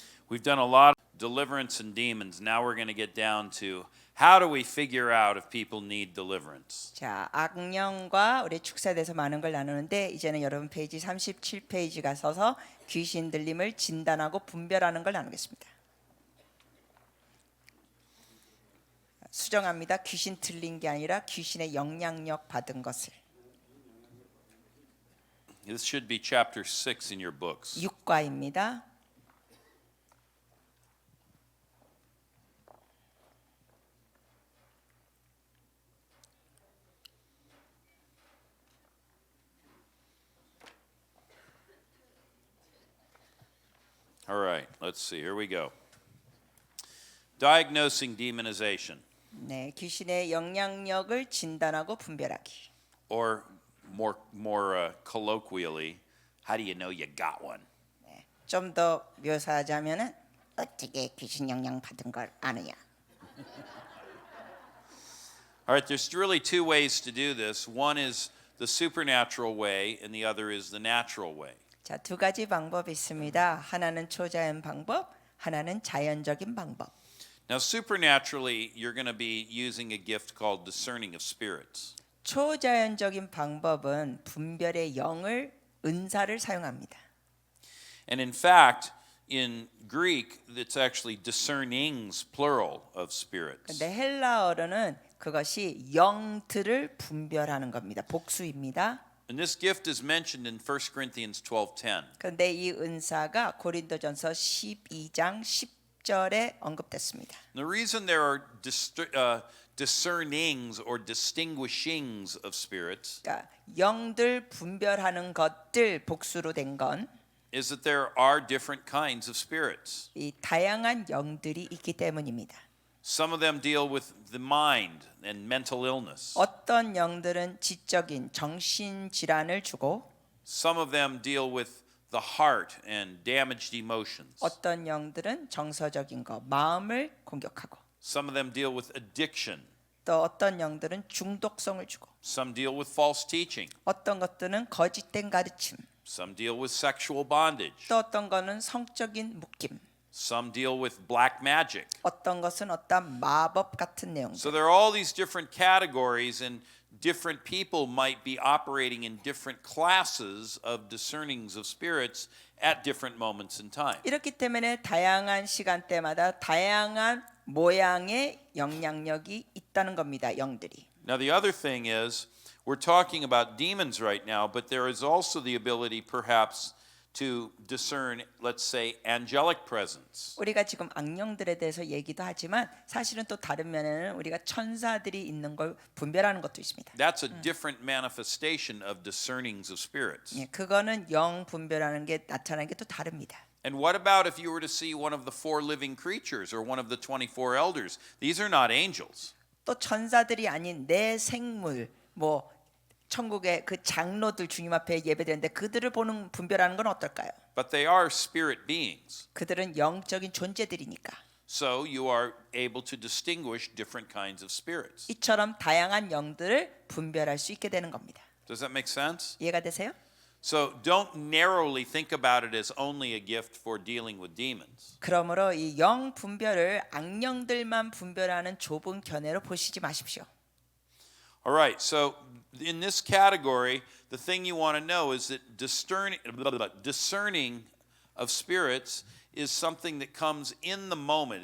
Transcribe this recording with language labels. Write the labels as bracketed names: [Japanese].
[English] We've done a lot of deliverance and demons. Now we're going to get down to how do we figure out if people need deliverance? [Korean] 자, 악령과 우리 축사에 대해서 많은 걸 나누는데 이제는 여러분 페이지 37페이지가 서서 귀신 들림을 진단하고 분별하는 걸 나누겠습니다. 수정합니다. 귀신 들린 게 아니라 귀신의 영향력 받은 것을. [English] This should be chapter 6 in your books. [Korean] 6과입니다. [English] All right, let's see. Here we go. Diagnosing demonization, [Korean] 네, 귀신의 영향력을 진단하고 분별하기. [English] or more colloquially, how do you know you got one? [Korean] 좀 더 묘사하자면은 어떻게 귀신 영향 받은 걸 아느냐. [English] All right, there's really two ways to do this. One is the supernatural way, and the other is the natural way. [Korean] 자, 두 가지 방법이 있습니다. 하나는 초자연 방법, 하나는 자연적인 방법. [English] Now, supernaturally, you're going to be using a gift called discerning of spirits. [Korean] 초자연적인 방법은 분별의 영을 은사를 사용합니다. [English] And in fact, in Greek, it's actually discernings, plural, of spirits. [Korean] 근데 헬라어로는 그것이 영들을 분별하는 겁니다. 복수입니다. [English] And this gift is mentioned in 1 Corinthians 12:10. [Korean] 그런데 이 은사가 고린도전서 12장 10절에 언급됐습니다. [English] The reason there are discernings or distinguishings of spirits [Korean] 그러니까 영들 분별하는 것들 복수로 된 건 이 [English] is that there are different kinds of spirits. [Korean] 다양한 영들이 있기 때문입니다. [English] Some of them deal with the mind and mental illness. [Korean] 어떤 영들은 지적인 정신 질환을 주고 [English] Some of them deal with the heart and damaged emotions. [Korean] 어떤 영들은 정서적인 거, 마음을 공격하고 [English] Some of them deal with addiction. [Korean] 또 어떤 영들은 중독성을 주고 [English] Some deal with false teaching. [Korean] 어떤 것들은 거짓된 가르침, [English] Some deal with sexual bondage. [Korean] 또 어떤 거는 성적인 묶임, [English] Some deal with black magic. [Korean] 어떤 것은 어떤 마법 같은 내용들. [English] So there are all these different categories, and different people might be operating in different classes of discernings of spirits at different moments in time. [Korean] 이렇기 때문에 다양한 시간대마다 다양한 모양의 영향력이 있다는 겁니다. 영들이. [English] Now the other thing is, we're talking about demons right now, but there is also the ability perhaps to discern, let's say, angelic presence. [Korean] 우리가 지금 악령들에 대해서 얘기도 하지만 사실은 또 다른 면에는 우리가 천사들이 있는 걸 분별하는 것도 있습니다. [English] That's a different manifestation of discernings of spirits. [Korean] 예, 그거는 영 분별하는 게 나타나는 게 또 다릅니다. [English] And what about if you were to see one of the four living creatures or one of the 24 elders? These are not angels. [Korean] 또 천사들이 아닌 내 생물, 뭐 천국의 그 장로들 주님 앞에 예배드리는데 그들을 보는 분별하는 건 어떨까요? [English] But they are spirit beings. [Korean] 그들은 영적인 존재들이니까. [English] So you are able to distinguish different kinds of spirits. [Korean] 이처럼 다양한 영들을 분별할 수 있게 되는 겁니다. [English] Does that make sense? [Korean] 이해가 되세요? [English] So don't narrowly think about it as only a gift for dealing with demons. [Korean] 그러므로 이 영 분별을 악령들만 분별하는 좁은 견해로 보시지 마십시오. [English] All right, so in this category, the thing you want to know is that discerning of spirits is something that comes in the moment.